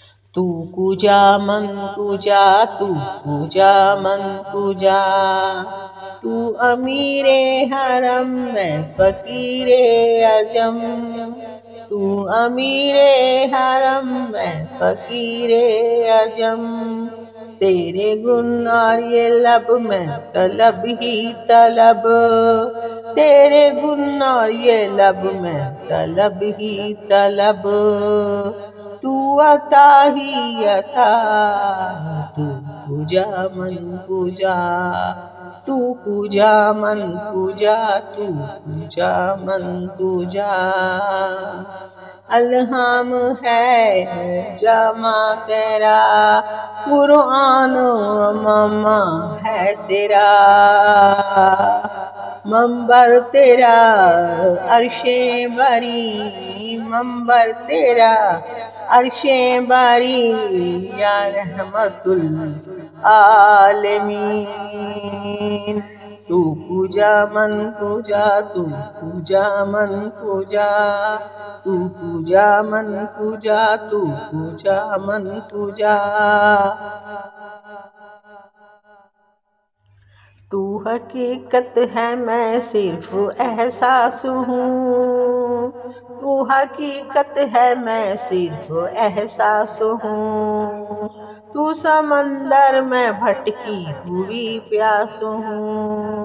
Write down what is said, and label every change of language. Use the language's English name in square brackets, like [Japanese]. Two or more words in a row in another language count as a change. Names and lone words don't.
[Persian] تو کجا من کجا، تو کجا من کجا، [Urdu] تو امیر حرم میں فقیر عجم، تو امیر حرم میں فقیر عجم، تیرے گن اور یہ لب میں طلب ہی طلب، تیرے گن اور یہ لب میں طلب ہی طلب، تو عطا ہی عطا، [Persian] تو کجا من کجا، تو کجا من کجا، تو کجا من کجا، [Urdu] الہام ہے جامع تیرا، قرآن و ماما ہے تیرا، منبر تیرا عرش بری، منبر تیرا عرش بری، یا رحمت [Persian] العالمین، تو کجا من کجا، تو کجا من کجا، تو کجا من کجا، تو کجا من کجا، [Urdu] تو حقیقت ہے میں صرف احساس ہوں، تو حقیقت ہے میں صرف احساس ہوں، تو سمندر میں بھٹکی ہوئی پیاس ہوں،